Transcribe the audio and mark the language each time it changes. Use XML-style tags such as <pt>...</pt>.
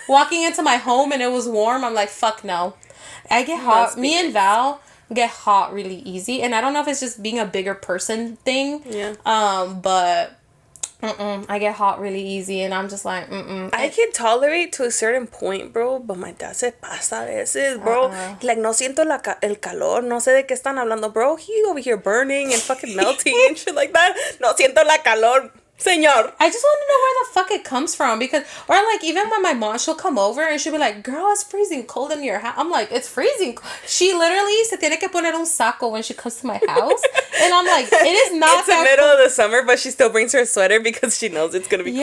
<en>Walking into my home and it was warm. I'm like, fuck no. I get hot. Me and Val get hot really easy. And I don't know if it's just being a bigger person thing. Yeah. But... I get hot really easy and I'm just like, I can tolerate to a certain point, bro, but my dad</en> <es>se pasa a veces,</es> <en>bro.</en> <es>Like, no siento el calor, no sé de qué están hablando, bro.</es> <en>He over here burning and fucking melting and shit like that.</en> <es>No siento la calor, señor.</es> <en>I just want to know where the fuck it comes from because, or like even when my mom, she'll come over and she'll be like, girl, it's freezing cold in your house. I'm like, it's freezing. She literally</en> <es>se tiene que poner un saco</es> <en>when she comes to my house. And I'm like, it is not it's the middle of the summer, but she still brings her sweater because she knows it's going to be cold.</en>